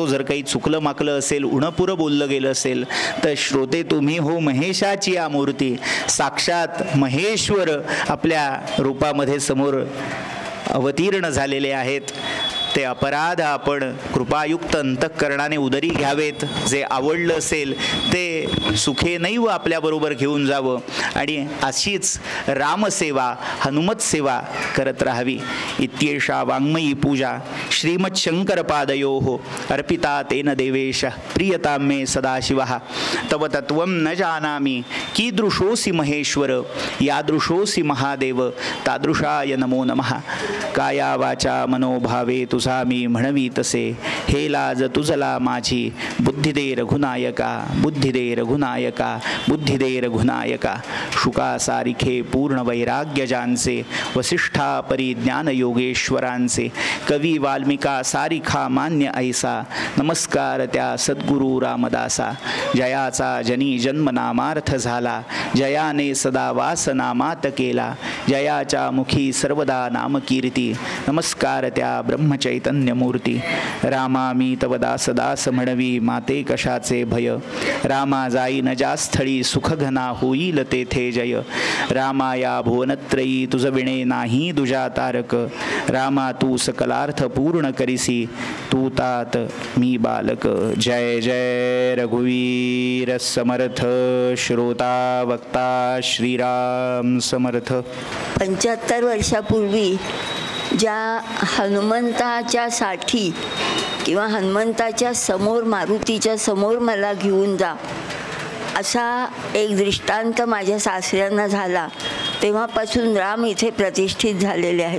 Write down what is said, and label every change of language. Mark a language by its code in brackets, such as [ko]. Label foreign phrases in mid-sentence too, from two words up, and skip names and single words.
[mr] जर काही चुकलं माकलं असेल, उणपुरं बोललं गेलं असेल तर श्रोते तुम्ही हो मूर्ती मूर्ती, साक्षात महेश्वर आपल्या रूपामध्ये समोर अवतीर्ण झालेले आहेत. ते अपराध आपण कृपायुक्त अंतःकरणाने उदरी घ्यावेत. जे आवडलं असेल ते सुखेनैव आपल्याबरोबर घेऊन जावं आणि अशीच रामसेवा, हनुमत सेवा करत राहावी. [sa] इत्येषा वाङ्मयी पूजा श्रीमच्छंकरपादयोः अर्पिता तेन देवेश प्रियतां मे सदाशिवः. तव तत्त्वं न जानामि कीदृशोऽसि महेश्वर, यादृशोऽसि महादेव, तादृशाय नमो नमः. [mr] काया वाचा मनोभावे तुझा मी म्हणवी तसे, हे लाज तुझला माझी, बुद्धी दे रघुनायका, बुद्धी दे रघुनायका, बुद्धी दे रघुनायका. शुका सारिखे पूर्ण वैराग्य जानसे, वसिष्ठा परिज्ञान योगेश्वरांचे, कवी वाल्मिका सारिखा मान्य ऐसा, नमस्कार त्या सद्गुरु रामदासा. जयाचा जनी जन्मनामार्थ झाला, जयाने सदा वासनामात केला, जयाच्या मुखी सर्वदा नामकीर्ती, नमस्कार त्या ब्रह्मचैतन्य मूर्ती. रामा मी तव दास दास म्हणवी, माते कशाचे भय, रामा जाई न ज्या स्थळी सुखघना होईल तेथे जय. रामा या भुवनत्रयी तुझ विणे नाही दुजा तारक, रामा तू सकलार्थ पूर्ण करिसी, तू तात मी बालक. जय जय रघुवीर समर्थ, श्रोता वक्ता श्रीराम समर्थ. 75 वर्षापूर्वी ज्या हनुमंताच्या साठी किंवा हनुमंताच्या समोर, मारुतीच्या समोर मला घेऊन जा असा एक दृष्टांत माझ्या सासऱ्यांना झाला, तेव्हापासून राम इथे प्रतिष्ठित झालेले आहेत.